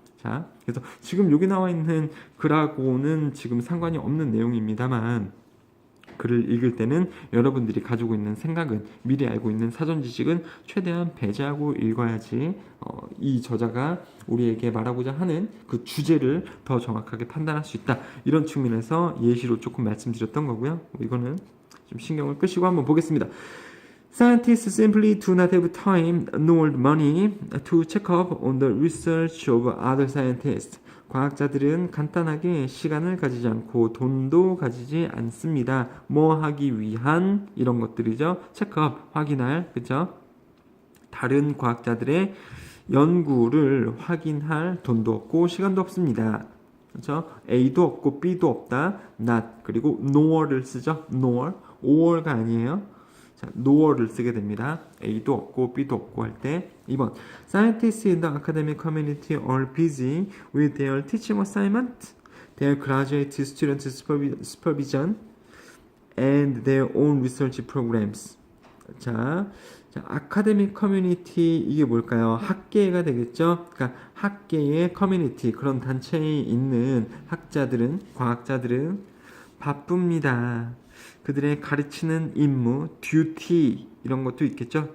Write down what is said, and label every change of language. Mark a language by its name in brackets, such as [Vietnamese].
[Korean] 자, 그래서 지금 여기 나와 있는 글하고는 지금 상관이 없는 내용입니다만 글을 읽을 때는 여러분들이 가지고 있는 생각은, 미리 알고 있는 사전 지식은 최대한 배제하고 읽어야지 이 저자가 우리에게 말하고자 하는 그 주제를 더 정확하게 판단할 수 있다. 이런 측면에서 예시로 조금 말씀드렸던 거고요. 이거는 좀 신경을 끄시고 한번 보겠습니다. [English] Scientists simply do not have time nor money to check up on the research of other scientists. [Korean] 과학자들은 간단하게 시간을 가지지 않고 돈도 가지지 않습니다. 뭐 하기 위한 이런 것들이죠. 체크업, 확인할, 그죠? 다른 과학자들의 연구를 확인할 돈도 없고 시간도 없습니다. 그렇죠? A도 없고 B도 없다. Not 그리고 nor를 쓰죠. nor, or가 아니에요. 자, nor를 쓰게 됩니다. A도 없고 B도 없고 할 때. 2번. [English] Scientists in the academic community are busy with their teaching assignment, their graduate student supervision, and their own research programs. 자, [Korean] 자, 아카데믹 커뮤니티 이게 뭘까요? 학계가 되겠죠. 그러니까 학계의 커뮤니티 그런 단체에 있는 학자들은 과학자들은 바쁩니다. 그들의 가르치는 임무, 듀티 이런 것도 있겠죠.